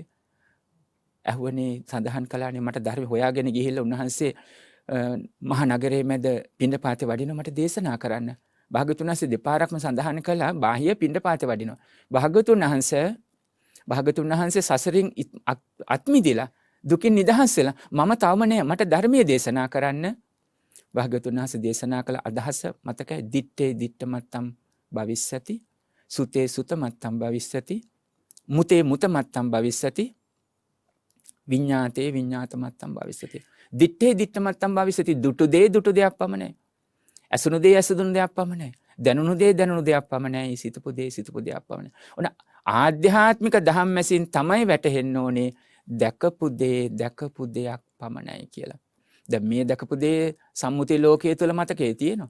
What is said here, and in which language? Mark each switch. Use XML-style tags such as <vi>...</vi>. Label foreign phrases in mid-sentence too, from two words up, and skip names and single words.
<si>ඇහුවනේ සඳහන් කළානේ මට ධර්ම හොයාගෙන ගිහිල්ලා උන්වහන්සේ මහා නගරයේ මැද පිණ්ඩපාතේ වඩිනවා මට දේශනා කරන්න. භාග්‍යවතුන් වහන්සේ දෙපාරක්ම සඳහන් කළා බාහිය පිණ්ඩපාතේ වඩිනවා. භාග්‍යවතුන් වහන්සේ සසරින් අත්මිදිලා දුකින් නිදහස් වෙලා මම තවම නෑ මට ධර්මයේ දේශනා කරන්න. භාග්‍යවතුන් වහන්සේ දේශනා කළ අදහස මතකයි.</si> <pi>දිත්තේ දිත්තමත්තම් භවිස්සති, සුතේ සුතමත්තම් භවිස්සති, මුතේ මුතමත්තම් භවිස්සති, විඤ්ඤාතේ විඤ්ඤාතමත්තම් භවිස්සති. දිත්තේ දිත්තමත්තම් භවිස්සති.</pi> <si>දුටු දේ දුටු දෙයක් පමණයි. ඇසුණු දේ ඇසුණු දෙයක් පමණයි. දැනුණු දේ දැනුණු දෙයක් පමණයි. සිතපු දේ සිතපු දෙයක් පමණයි. ඔන්න ආධ්‍යාත්මික ධම්ම මැසින් තමයි වැටහෙන්න ඕනේ දැකපු දේ දැකපු දෙයක් පමණයි කියලා. දැන් මේ දැකපු දේ සම්මුති ලෝකයේ තුල මතකයේ තියෙනවා.</si>